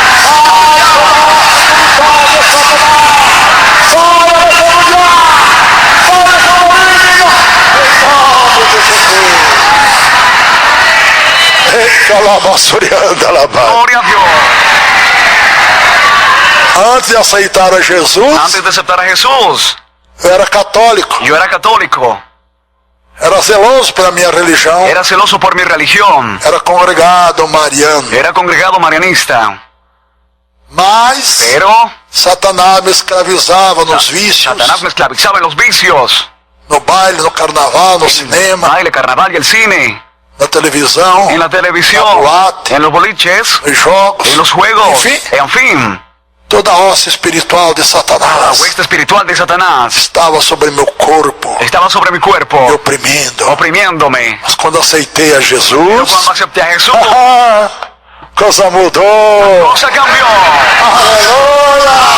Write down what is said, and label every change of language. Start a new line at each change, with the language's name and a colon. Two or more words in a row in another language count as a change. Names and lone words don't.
Spanish: Gloria a Dios.
Portuguese: Antes de aceitar a Jesus,
Spanish: Antes de aceptar a Jesús,
Portuguese: eu era católico,
Spanish: yo era católico,
Portuguese: era zeloso pela minha religião,
Spanish: era celoso por mi religión,
Portuguese: era congregado mariano,
Spanish: era congregado marianista,
Portuguese: mas
Spanish: pero
Portuguese: Satanás me escravizava nos vícios,
Spanish: Satanás me esclavizaba en los vicios,
Portuguese: no baile, no carnaval, no
Spanish: en
Portuguese: cinema,
Spanish: baile, carnaval y el cine,
Portuguese: na televisão,
Spanish: en la
Portuguese: na
Spanish: televisión,
Portuguese: boate,
Spanish: en los boliches,
Portuguese: nos jogos,
Spanish: en los juegos,
Portuguese: enfim,
Spanish: en fin,
Portuguese: toda a hoste espiritual de
Spanish: la
Portuguese: Satanás
Spanish: hueste espiritual de Satanás
Portuguese: estava sobre meu corpo,
Spanish: estaba sobre mi
Portuguese: me
Spanish: cuerpo,
Portuguese: oprimindo.
Spanish: oprimiéndome.
Portuguese: Mas quando aceitei a
Spanish: Pero
Portuguese: Jesus,
Spanish: cuando acepté a Jesús,
Portuguese: coisa mudou.
Spanish: cosa cambió.
Portuguese: Aleluia!